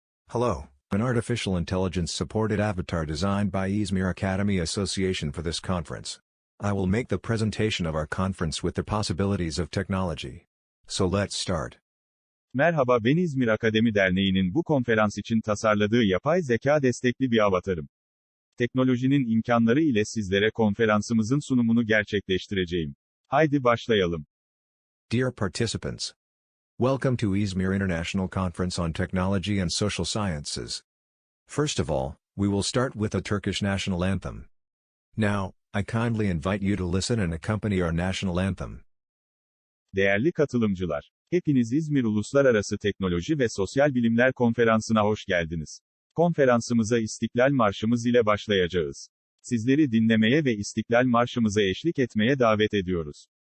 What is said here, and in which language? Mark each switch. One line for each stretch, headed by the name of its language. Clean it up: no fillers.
English: Hello, an artificial intelligence-supported avatar designed by İzmir Academy Association for this conference. I will make the presentation of our conference with the possibilities of technology. So let's start.
Turkish: Merhaba, ben İzmir Akademi Derneği'nin bu konferans için tasarladığı yapay zeka destekli bir avatarım. Teknolojinin imkanları ile sizlere konferansımızın sunumunu gerçekleştireceğim. Haydi başlayalım.
English: Dear participants, welcome to İzmir International Conference on Technology and Social Sciences. First of all, we will start with the Turkish national anthem. Now, I kindly invite you to listen and accompany our national anthem.
Turkish: Değerli katılımcılar, hepiniz İzmir Uluslararası Teknoloji ve Sosyal Bilimler Konferansı'na hoş geldiniz. Konferansımıza İstiklal Marşımız ile başlayacağız. Sizleri dinlemeye ve İstiklal Marşımıza eşlik etmeye davet ediyoruz.